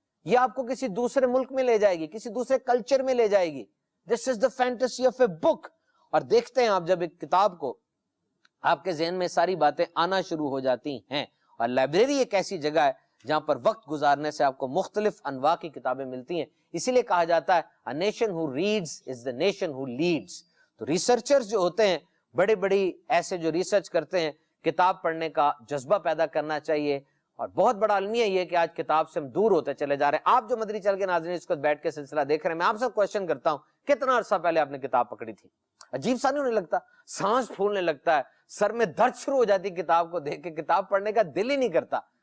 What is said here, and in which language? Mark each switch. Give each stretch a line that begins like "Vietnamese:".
Urdu: یہ آپ کو کسی دوسرے ملک میں لے جائے گی, کسی دوسرے کلچر میں لے جائے گی.
English: This is the fantasy of a book.
Urdu: اور دیکھتے ہیں آپ جب ایک کتاب کو, آپ کے ذہن میں ساری باتیں آنا شروع ہو جاتی ہیں. اور لائبریری ایک ایسی جگہ ہے جہاں پر وقت گزارنے سے آپ کو مختلف انواع کی کتابیں ملتی ہیں. اسی لیے کہا جاتا ہے
English: a nation who reads is the nation who leads.
Urdu: تو ریسرچرز جو ہوتے ہیں, بڑے بڑی ایسے جو ریسرچ کرتے ہیں, کتاب پڑھنے کا جذبہ پیدا کرنا چاہیے. اور بہت بڑا المیہ یہ ہے کہ آج کتاب سے ہم دور ہوتے چلے جا رہے ہیں. آپ جو مدری چل کے ناظرین اس کو بیٹھ کے سلسلہ دیکھ رہے ہیں, میں آپ سے کوشچن کرتا ہوں, کتنا عرصہ پہلے آپ نے کتاب پکڑی تھی؟ عجیب سا نہیں ہونے لگتا, سانس پھولنے لگتا ہے, سر میں درد شروع ہو جاتی کتاب کو دیکھ کے, کتاب پڑھنے کا دل ہی نہیں کرتا.